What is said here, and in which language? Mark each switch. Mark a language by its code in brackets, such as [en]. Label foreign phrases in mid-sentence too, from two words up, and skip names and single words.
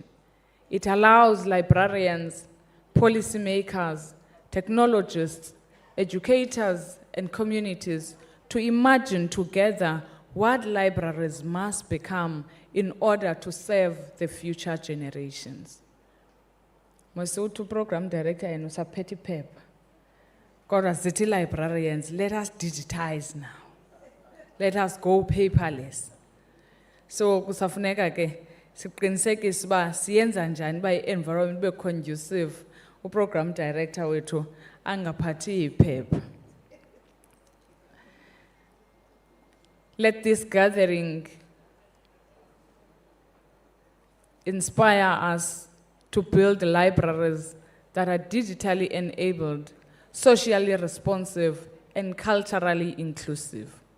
[en] It allows librarians, policymakers, technologists, educators, and communities to imagine together what libraries must become in order to serve the future generations. Masutu program director and Usapeti Pep. Kodwa city librarians, let us digitize now. Let us go paperless. [xh] So kusafuneka ke siqinisekise uba siyenza njani ba environment be conducive. [en] Program director [xh] wethu angaphathi iphepha. [en] Let this gathering inspire us to build libraries that are digitally enabled, socially responsive, and culturally inclusive.